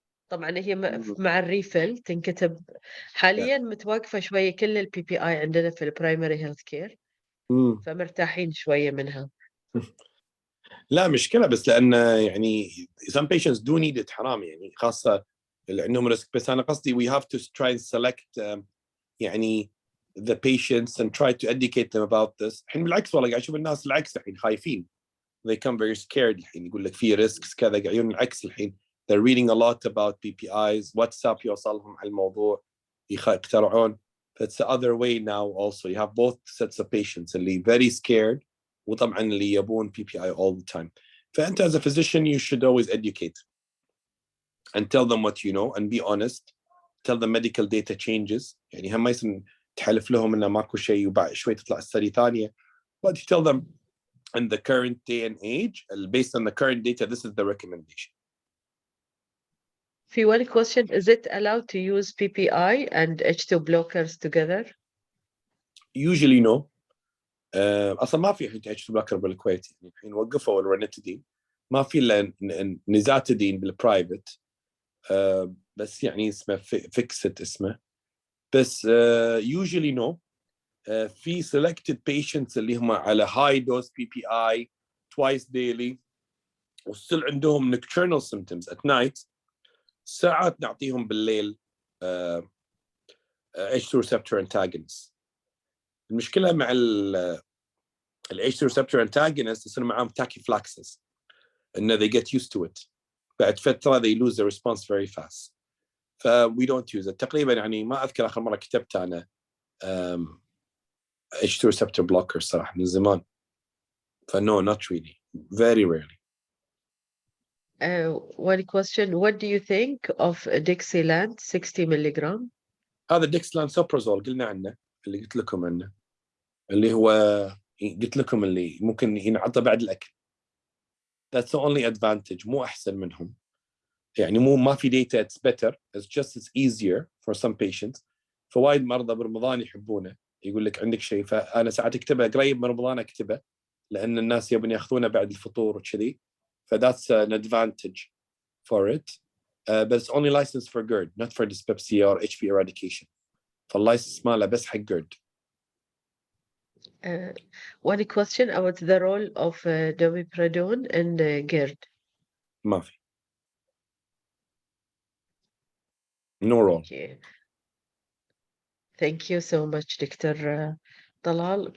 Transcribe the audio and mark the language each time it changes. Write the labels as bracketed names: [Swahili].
[Arabic] طبعا هي مع الريفل تنكتب حاليا متوقفه شويه كل البي بي اي عندنا في البرايمري هيلث كير فمرتاحين شويه منها. لا مشكله بس لان يعني [English] some patients do need it [Arabic] حرام يعني خاصه اللي عندهم ريسك. بس انا قصدي [English] we have to try and select [Arabic] يعني [English] the patients and try to educate them about this. [Arabic] الحين بالعكس والله قاعد اشوف الناس العكس الحين خايفين [English] they come very scared [Arabic] الحين يقول لك في risks كذا قاعدين العكس الحين [English] they're reading a lot about PPIs [Arabic] واتساب يوصلهم على الموضوع يخترعون. [English] It's the other way now also. You have both sets of patients [Arabic] اللي very scared وطبعا اللي يبون [English] PPI all the time. فأنت as a physician you should always educate and tell them what you know and be honest. Tell them medical data changes. [Arabic] يعني هم ما يصير تحلف لهم إنه ماكو شيء وبعد شوي تطلع السري ثانية. [English] But you tell them in the current day and age, based on the current data, this is the recommendation. [Arabic] في [English] one question, is it allowed to use PPI and H2 blockers together? Usually no. [Arabic] اصلا ما في الحين H2 blocker بالكويت يعني الحين وقفوا الرانيتيدين ما في الا نزاتيدين بالبرايفت بس يعني اسمه فيكست اسمه بس [English] usually no. [Arabic] في selected patients اللي هم على [English] high dose PPI twice daily [Arabic] وstill عندهم [English] nocturnal symptoms at night [Arabic] ساعات نعطيهم بالليل H2 receptor antagonists. المشكلة مع ال [English] H2 receptor antagonists [Arabic] يصير معاهم [English] tachyphylaxis إن they get used to it [Arabic] بعد فترة [English] they lose the response very fast. we don't use it. [Arabic] تقريبا يعني ما أذكر آخر مرة كتبت أنا H2 receptor blockers صراحة من زمان. [English] no, not really. Very rarely. One question, what do you think of Dixilant 60 milligram? [Arabic] هذا ديكسلانسوبرازول قلنا عنه اللي قلت لكم عنه اللي هو قلت لكم اللي ممكن ينعطى بعد الأكل. [English] That's the only advantage. [Arabic] مو أحسن منهم يعني مو ما في [English] data it's better. It's easier for some patients. [Arabic] فوايد مرضى برمضان يحبونه يقول لك عندك شيء فأنا ساعات أكتبه قريب من رمضان أكتبه لأن الناس يبون يأخذونه بعد الفطور وكذي. [English] that's an advantage for it. But it's only licensed for [Arabic] GERD, [English] not for dyspepsia or HB eradication. [Arabic] فاللايسنس ماله بس حق GERD. [English] One question about the role of domiprazole and GERD. [Arabic] ما في. [English] No role. Okay. Thank you so much, Dr. Talal.